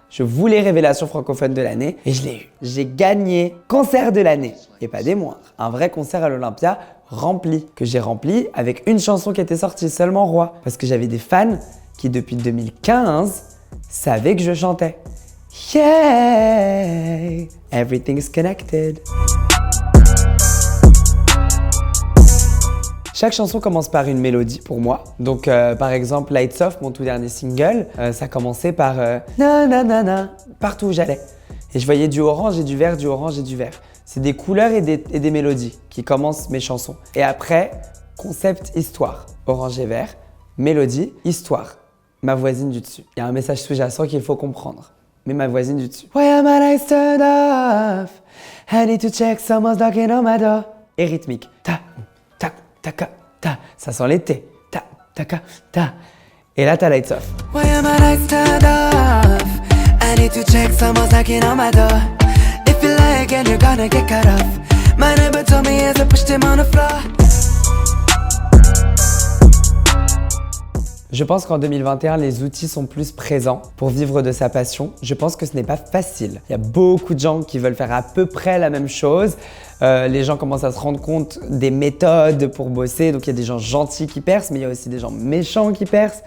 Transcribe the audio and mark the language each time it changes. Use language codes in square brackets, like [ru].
[fr] Je voulais révélation francophone de l'année et je l'ai eu. J'ai gagné concert de l'année et pas des moindres. Un vrai concert à l'Olympia rempli, que j'ai rempli avec une chanson qui était sortie, seulement Roi. Parce que j'avais des fans qui depuis 2015 savaient que je chantais. [en] Yeah, everything's connected. [fr] Chaque chanson commence par une mélodie pour moi. Donc par exemple Lights Off, mon tout dernier single, ça commençait par na na na na partout où j'allais. Et je voyais du orange et du vert, du orange et du vert. C'est des couleurs et des mélodies qui commencent mes chansons. Et après, concept histoire. Orange et vert, mélodie, histoire. Ma voisine du dessus. Il y a un message sous-jacent qu'il faut comprendre. Mais ma voisine du dessus. [en] Why am I turned off? I need to check someone's knocking on my door. [fr] Et rythmique. Ta, ta, ta, ta. Ça sent l'été. Ta, ta, ta. Et là, t'as Lights Off. [en] Why am I turned off? I need to check someone's knocking on my door. If you like and you're gonna get cut off. My neighbor told me as I pushed him on the floor. [fr] Je pense qu'en 2021, les outils sont plus présents pour vivre de sa passion. Je pense que ce n'est pas facile. Il y a beaucoup de gens qui veulent faire à peu près la même chose. Les gens commencent à se rendre compte des méthodes pour bosser. Donc il y a des gens gentils qui percent, mais il y a aussi des gens méchants qui percent.